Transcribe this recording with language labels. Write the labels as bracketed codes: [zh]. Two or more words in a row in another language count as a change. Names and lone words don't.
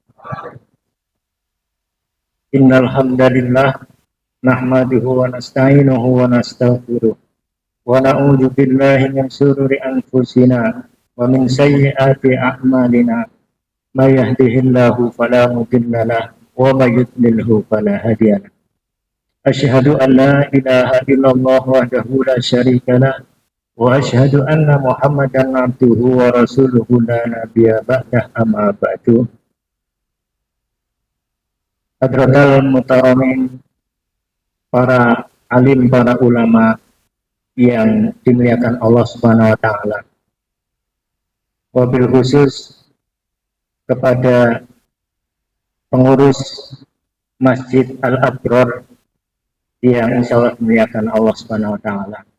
[ar] إن الحمد لله نحمده ونستعينه ونستغفره ونعوذ بالله من شرور أنفسنا ومن سيئات أعمالنا من يهده الله فلا مضل له ومن يضلله فلا هادي له. أشهد أن لا إله إلا الله وحده لا شريك له وأشهد أن محمدا عبده ورسوله لا نبي بعده أما بعد. حضرات المحترمين, [id] para alim, para ulama yang dimuliakan Allah [ar] سبحانه وتعالى. وبالخصوص [id] kepada pengurus Masjid Al-Abrar yang [ar] إن شاء الله [id] dimuliakan Allah [ar] سبحانه وتعالى.